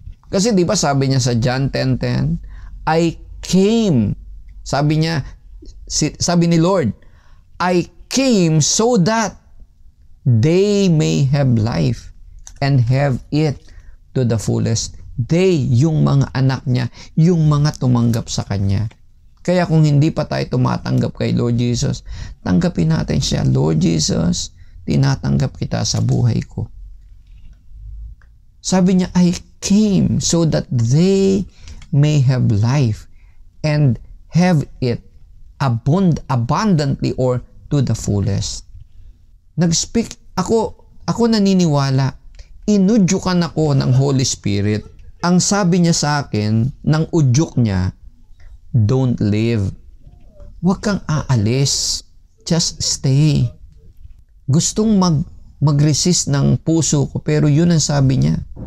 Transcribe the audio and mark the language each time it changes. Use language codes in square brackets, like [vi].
[tl] Kasi di ba sabi niya sa John 10:10, [en] I came. [tl] Sabi niya, sabi ni Lord, [en] I came so that they may have life and have it to the fullest. [tl] They, yung mga anak niya, yung mga tumanggap sa Kanya. Kaya kung hindi pa tayo tumatanggap kay Lord Jesus, tanggapin natin siya. Lord Jesus, tinatanggap kita sa buhay ko. Sabi niya, [en] I came so that they may have life and have it abundantly or to the fullest. [tl] Nag-speak ako naniniwala, inudyukan ako ng Holy Spirit. Ang sabi niya sa akin, ng udyok niya, [en] don't leave. [tl] Huwag kang aalis. [en] Just stay. [tl] Gustong mag-resist ng puso ko, pero yun ang sabi niya.